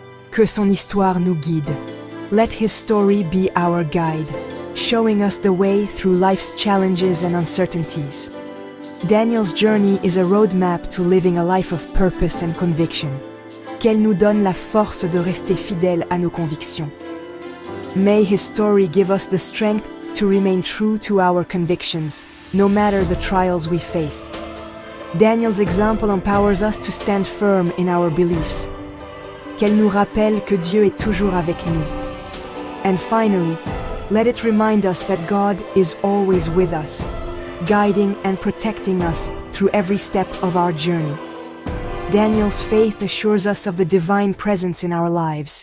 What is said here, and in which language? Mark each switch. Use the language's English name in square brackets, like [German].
[French] Que son histoire nous guide. [English] Let his story be our guide, showing us the way through life's challenges and uncertainties. Daniel's journey is a roadmap to living a life of purpose and conviction. [French] Qu'elle nous donne la force de rester fidèles à nos convictions. [English] May his story give us the strength to remain true to our convictions, no matter the trials we face. Daniel's example empowers us to stand firm in our beliefs. [French] Qu'elle nous rappelle que Dieu est toujours avec nous. [English] And finally, let it remind us that God is always with us, guiding and protecting us through every step of our journey. Daniel's faith assures us of the divine presence in our lives.